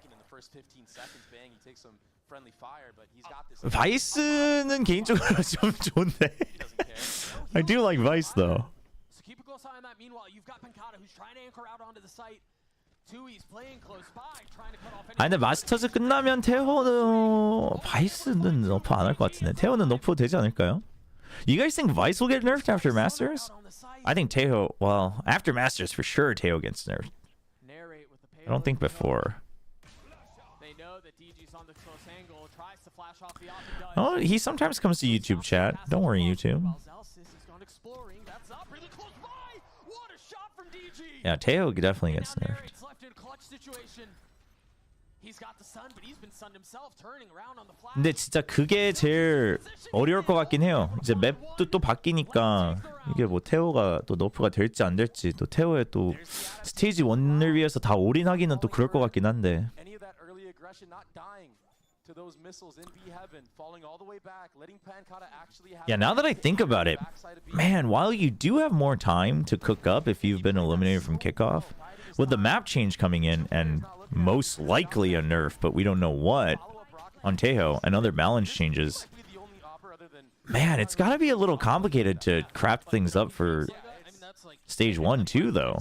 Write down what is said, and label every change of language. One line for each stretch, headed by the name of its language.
English: first 15 seconds, bang, he takes some friendly fire, but he's got this.
Korean: 바이스는 개인적으로 좀 좋은데.
English: He doesn't care. I do like Vice though. So keep a close eye on that. Meanwhile, you've got Pancata who's trying to anchor out onto the site. Tui's playing close by, trying to cut off any.
Korean: 아 근데 마스터즈 끝나면 테오는 바이스는 너프 안 할 것 같은데. 테오는 너프 되지 않을까요?
English: You guys think Vice will get nerfed after Masters? I think Teo, well, after Masters for sure Teo gets nerfed. I don't think before. They know that DG's on the close angle, tries to flash off the op and does. Oh, he sometimes comes to YouTube chat. Don't worry, YouTube. While Zelsis has gone exploring, that's up really close by. What a shot from DG. Yeah, Teo definitely gets Now nerfed. Narrate's left in a clutch situation. He's got the sun, but he's been sunned himself, turning around on the flash.
Korean: 근데 진짜 그게 제일 어려울 것 같긴 해요. 이제 맵도 또 바뀌니까 이게 뭐 테오가 또 너프가 될지 안 될지 또 테오의 또 스테이지 1을 위해서 다 올인하기는 또 그럴 것 같긴 한데.
English: Any of that early aggression not dying to those missiles in B heaven, falling all the way back, letting Pancata actually have. Yeah, now that I think about it, man, while you do have more time to cook up if you've been eliminated from kickoff, with the map change coming in and most likely a nerf, but we don't know what, on Tejo and other balance changes, man, it's got to be a little complicated to craft things up for stage 1 too, though.